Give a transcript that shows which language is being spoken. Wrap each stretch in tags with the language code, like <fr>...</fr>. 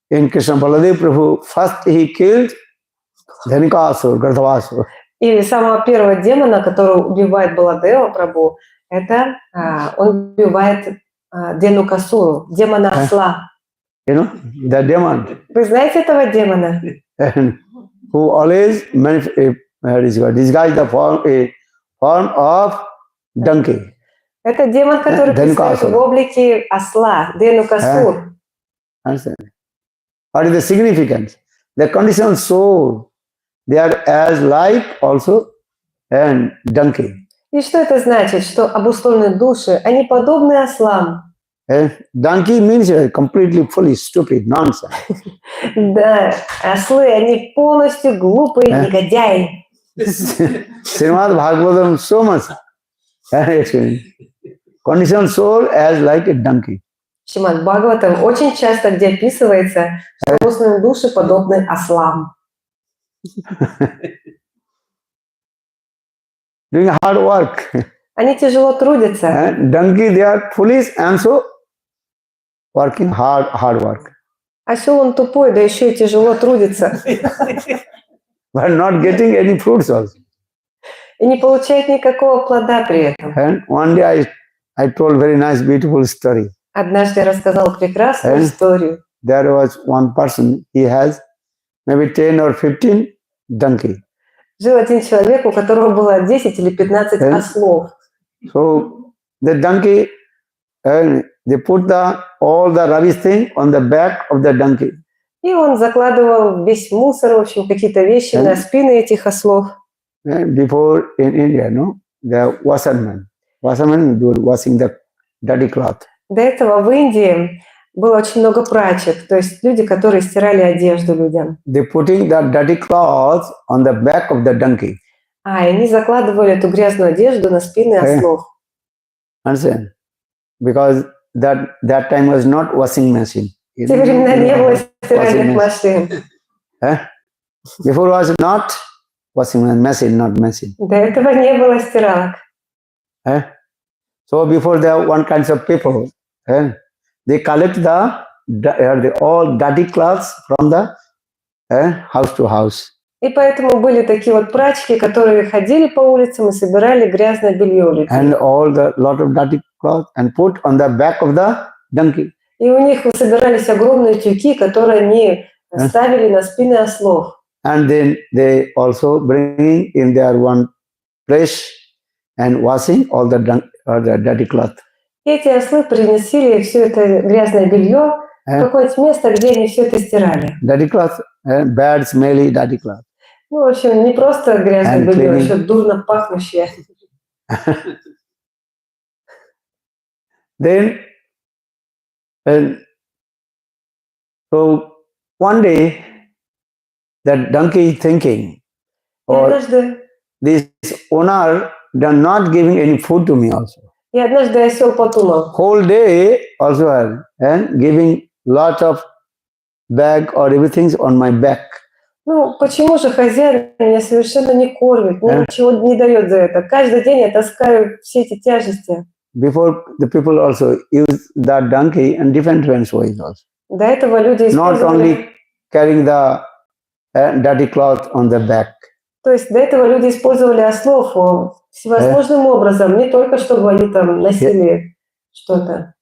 <en>In Krishna Balladeva Prabhu, first he killed Dhanikasur, Gardhavasur.</en> <ru>И самого первого демона, который убивает Баладева Прабху, это он убивает Денукасуру, демона осла.</ru> <en>You know, the demon</en> <ru>Вы знаете этого демона?</ru> <en>who always disguise the form of donkey.</en> <ru>Это демон, который присутствует в облике осла, Денукасур.</ru> <en>Understand? What is the significance? The conditioned soul, they are as like also and donkey.</en> <ru>И что это значит? Что обусловленные души, они подобны ослам.</ru> <en>Donkey means completely fully stupid, nonsense.</en> <ru>Да, ослы, они полностью глупые негодяи.</ru> <en>Srimad Bhagavatam so much. Conditioned soul as like a donkey.</en> <ru>Шримад Бхагаватам очень часто где описывается, что обусловленные души подобны ослам.</ru> <en>Doing hard work.</en> <ru>Они тяжело трудятся.</ru> <en>Donkey, they are foolish and so working hard work.</en> <ru>Осел он тупой, да еще и тяжело трудится.</ru> <en>But not getting any fruits also.</en> <ru>И не получает никакого плода при этом.</ru> <en>And one day I told very nice, beautiful story.</en> <ru>Однажды я рассказал прекрасную историю.</ru> <en>There was one person, he has maybe 10 or 15 donkey.</en> <ru>Жил один человек, у которого было 10 или 15 ослов.</ru> <en>So the donkey, they put all the rubbish thing on the back of the donkey.</en> <ru>И он закладывал весь мусор, в общем, какие-то вещи на спины этих ослов.</ru> <en>Before in India, no, the washermen were washing the dirty cloth.</en> <ru>До этого в Индии было очень много прачек, то есть люди, которые стирали одежду людям.</ru> <en>They putting the dirty cloth on the back of the donkey. И они закладывали эту грязную одежду на спины ослов. Understand? Because that time was not washing machine.</en> <ru>В те времена не было стиральных машин.</ru> <en>Before was not washing machine, not machine.</en> <ru>До этого не было стиралок.</ru> <en>So before there one kinds of people, they collect the all dirty clothes from the house to house.</en> <ru>И поэтому были такие вот прачки, которые ходили по улицам и собирали грязное белье у людей.</ru> <en>And all the lot of dirty clothes and put on the back of the donkey.</en> <ru>И у них собирались огромные тюки, которые они ставили на спины ослов.</ru> <en>And then they also bring in their one place and washing all the dirty cloth.</en> <ru>И эти ослы приносили все это грязное белье в какое-нибудь место, где они все это стирали.</ru> <en>Dirty cloth, bad, smelly, dirty cloth.</en> <ru>Ну, в общем, не просто грязное белье, еще дурно пахнущее.</ru> <en>Then, so one day, that donkey thinking, or this owner, they're not giving any food to me also.</en> <ru>И однажды осел подумал.</ru> <en>Whole day also and giving lot of bag or everything on my back.</en> <ru>Ну, почему же хозяин меня совершенно не кормит, мне ничего не дает за это? Каждый день я таскаю все эти тяжести.</ru> <en>Before the people also use that donkey in different ways also.</en> <ru>До этого люди использовали...</ru> <en>Not only carrying the dirty cloth on the back.</en> <ru>То есть до этого люди использовали ослов всевозможным образом, не только чтобы они там носили что-то.</ru>